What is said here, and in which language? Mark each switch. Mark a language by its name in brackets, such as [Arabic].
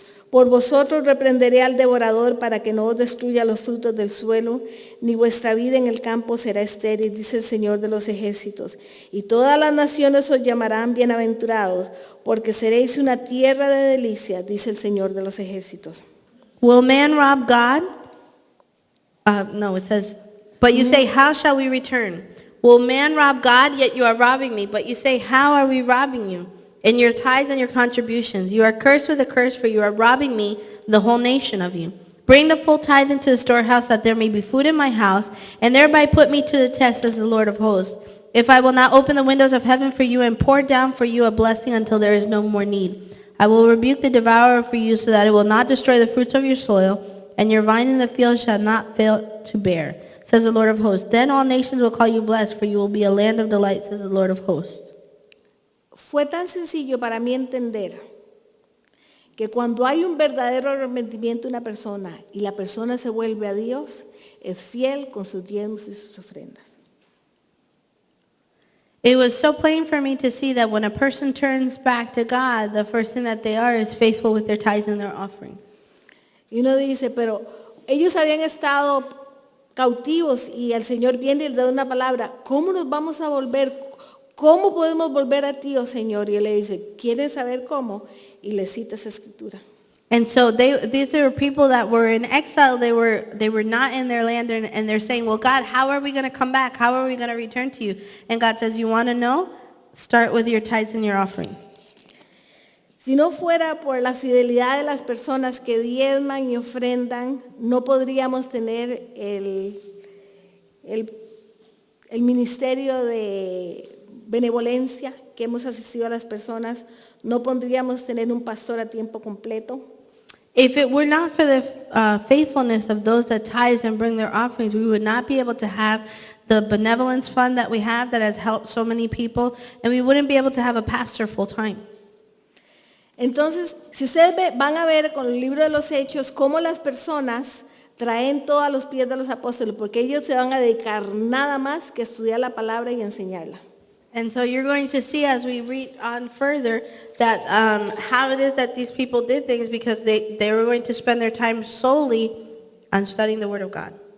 [Spanish] Por vosotros reprenderé al devorador para que no os destruya los frutos del suelo, ni vuestra vida en el campo será estéril, dice el Señor de los ejércitos. Y todas las naciones os llamarán bienaventurados, porque seréis una tierra de delicias, dice el Señor de los ejércitos. [English] Will man rob God? No, it says, but you say, how shall we return? Will man rob God? Yet you are robbing me. But you say, how are we robbing you? In your tithes and your contributions. You are cursed with a curse, for you are robbing me, the whole nation of you. Bring the full tithe into the storehouse, that there may be food in my house, and thereby put me to the test, says the Lord of hosts. If I will not open the windows of heaven for you and pour down for you a blessing until there is no more need. I will rebuke the devourer for you, so that it will not destroy the fruits of your soil, and your vine in the field shall not fail to bear, says the Lord of hosts. Then all nations will call you blessed, for you will be a land of delight, says the Lord of hosts. [Spanish] Fue tan sencillo para mí entender que cuando hay un verdadero arrepentimiento de una persona y la persona se vuelve a Dios, es fiel con sus diezmos y sus ofrendas. [English] It was so plain for me to see that when a person turns back to God, the first thing that they are is faithful with their tithes and their offerings. [Spanish] Y uno dice, pero ellos habían estado cautivos y el Señor viene y le da una palabra, ¿cómo nos vamos a volver? ¿Cómo podemos volver a ti, oh Señor? Y él le dice, ¿quieren saber cómo? Y le cita esa escritura. [English] And so these are people that were in exile. They were not in their land, and they're saying, well, God, how are we going to come back? How are we going to return to you? And God says, you want to know? Start with your tithes and your offerings. [Spanish] Si no fuera por la fidelidad de las personas que diezman y ofrendan, no podríamos tener el ministerio de benevolencia que hemos asistido a las personas, no podríamos tener un pastor a tiempo completo. [English] If it were not for the faithfulness of those that tithe and bring their offerings, we would not be able to have the benevolence fund that we have that has helped so many people, and we wouldn't be able to have a pastor full time. [Spanish] Entonces, si ustedes van a ver con el libro de los Hechos cómo las personas traen todo a los pies de los apóstoles, porque ellos se van a dedicar nada más que a estudiar la palabra y enseñarla. [English] And so you're going to see as we read on further that how it is that these people did things, because they were going to spend their time solely on studying the Word of God.